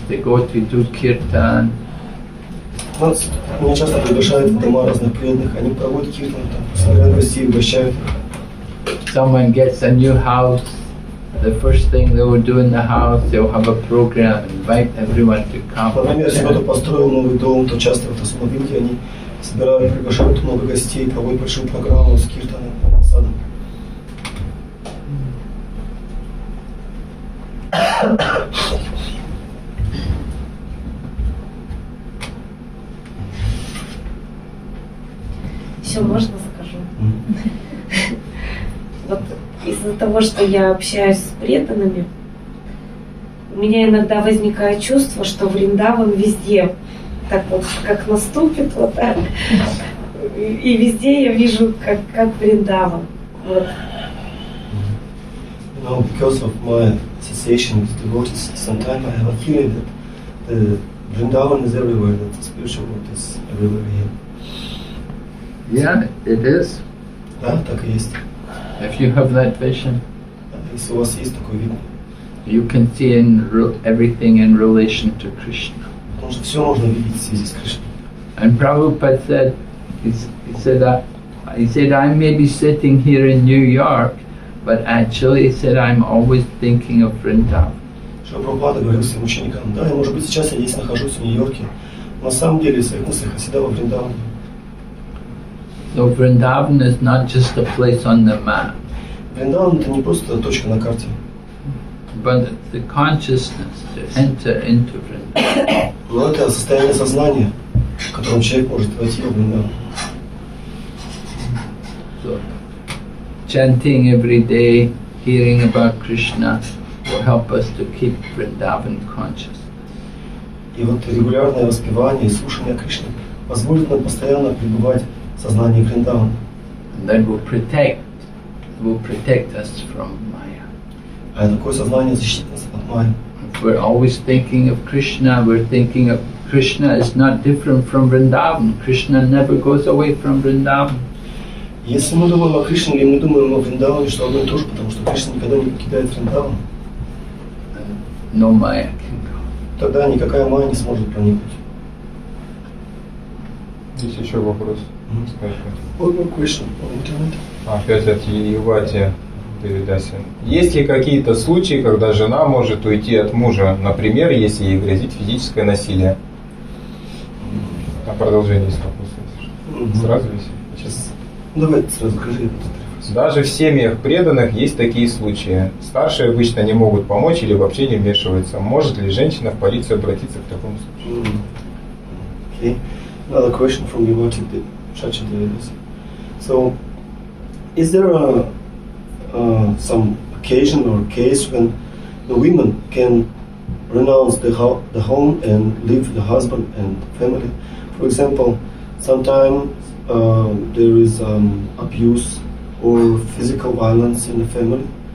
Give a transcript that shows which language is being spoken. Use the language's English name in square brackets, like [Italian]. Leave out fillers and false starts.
[English] They go to do kirtan. [Russian] Меня часто приглашают в дома разных преданных, они проводят киртан, собирают гостей, угощают их. [English] Someone gets a new house. The first thing they will do in the house, they'll have a program, invite everyone to come. [Russian] Например, если кто-то построил новый дом, то часто вот особенно в Индии они собирают, приглашают много гостей, проводят большую программу с киртаном, садом. Еще можно скажу? Вот из-за того, что я общаюсь с преданными, у меня иногда возникает чувство, что Вриндаван везде, так вот, как наступит, вот так, и везде я вижу, как Вриндаван. Вот. [English] You know, because of my association with devotees, sometimes I have a feeling that the Vrindavan is everywhere, that the spiritual world is everywhere here. Yeah, it is. [Russian] Да, так и есть. [English] If you have that vision, [Russian] Если у вас есть такой вид, [English] you can see everything in relation to Krishna. [Russian] потому что все можно видеть в связи с Кришной. [English] And Prabhupada said, he said, I may be sitting here in New York, but actually he said, I'm always thinking of Vrindavan. [Russian] Что Прабхупада говорил своим ученикам, да, я, может быть, сейчас я здесь нахожусь в Нью-Йорке, но на самом деле в своих мыслях я всегда во Вриндаване. [English] So Vrindavan is not just a place on the map, [Russian] Вриндаван — это не просто точка на карте, [English] but it's the consciousness to enter into Vrindavan. [Russian] но это состояние сознания, в котором человек может войти во Вриндаван. [English] So chanting every day, hearing about Krishna will help us to keep Vrindavan conscious. [Russian] И вот регулярное воспевание и слушание Кришны позволит нам постоянно пребывать в сознании Вриндавана. [English] And that will protect us from Maya. [Russian] А такое сознание защитит нас от майи. [English] If we're always thinking of Krishna, we're thinking of Krishna is not different from Vrindavan. Krishna never goes away from Vrindavan. [Russian] Если мы думаем о Кришне или мы думаем о Вриндаване, что одно и то же, потому что Кришна никогда не покидает Вриндаван, [English] No Maya can go. [Russian] тогда никакая майя не сможет проникнуть. Есть еще вопрос. Скажите. [English] One more question on internet. [Russian] Опять от Ювати Девидаси. Есть ли какие-то случаи, когда жена может уйти от мужа, например, если ей грозит физическое насилие? А продолжение есть вопрос. Сразу висит. Сейчас. Давайте сразу скажи. Даже в семьях преданных есть такие случаи. Старшие обычно не могут помочь или вообще не вмешиваются. Может ли женщина в полицию обратиться к такому случаю? [English] Okay. Another question from Yuvati Chacha Devidasi. So, is there some occasion or case when the women can renounce the home and leave the husband and family? For example, sometimes there is abuse or physical violence in the family.